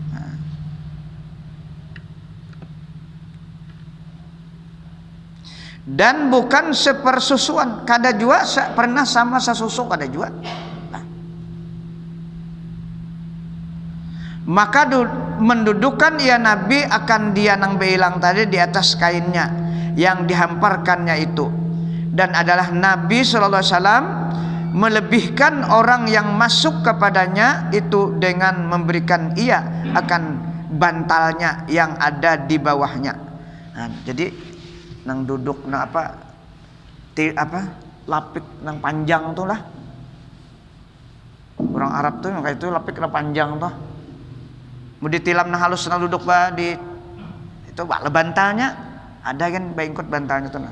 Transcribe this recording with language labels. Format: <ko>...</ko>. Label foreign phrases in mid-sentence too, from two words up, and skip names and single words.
<bjn>Dan bukan sepersusuan, kada jua pernah sama sasusu kada jua. Nah. Maka mendudukkan ia Nabi akan dia nang beilang tadi di atas kainnya yang dihamparkannya itu, dan adalah Nabi</bjn> <ar>صلى الله عليه وسلم</ar> <bjn>melebihkan orang yang masuk kepadanya itu dengan memberikan ia akan bantalnya yang ada di bawahnya. Nah, jadi nang duduk nang lapik nang panjang tuh lah. Orang Arab tuh kayak itu lapik nang panjang tuh. Mau ditilam nang halus nang duduk di itu bantalnya ada kan baingkut bantalnya tuh nah.</bjn>